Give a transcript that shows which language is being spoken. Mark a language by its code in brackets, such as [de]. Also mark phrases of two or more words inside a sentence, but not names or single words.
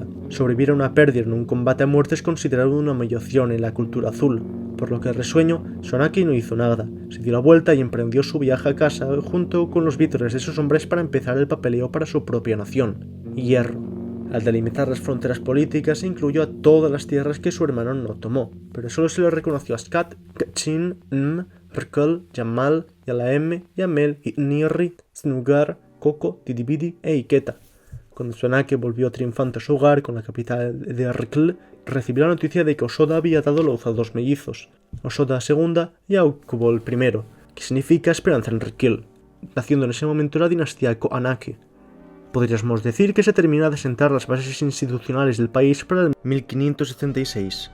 [es] Sobrevivir a una pérdida en un combate a muerte es considerado una humillación en la cultura azul, por lo que resueño, Svanake no hizo nada, se dio la vuelta y emprendió su viaje a casa junto con los vítores de sus hombres para empezar el papeleo para su propia nación, Hierro. Al delimitar las fronteras políticas, incluyó a todas las tierras que su hermano no tomó, pero solo se le reconoció a Skat, Kachin, Rkol, Yamal, Yalaem, Yamel, Nirri, Snugar, Koko, Didibidi e Iketa. Cuando Tsunake volvió triunfante a su hogar con la capital de Rikl, recibió la noticia de que Osoda había dado luz a 2 mellizos, Osoda II y Aukubol I, que significa esperanza en Rikl, naciendo en ese momento la dinastía Kohanake. Podríamos decir que se termina de sentar las bases institucionales del país para el 1576.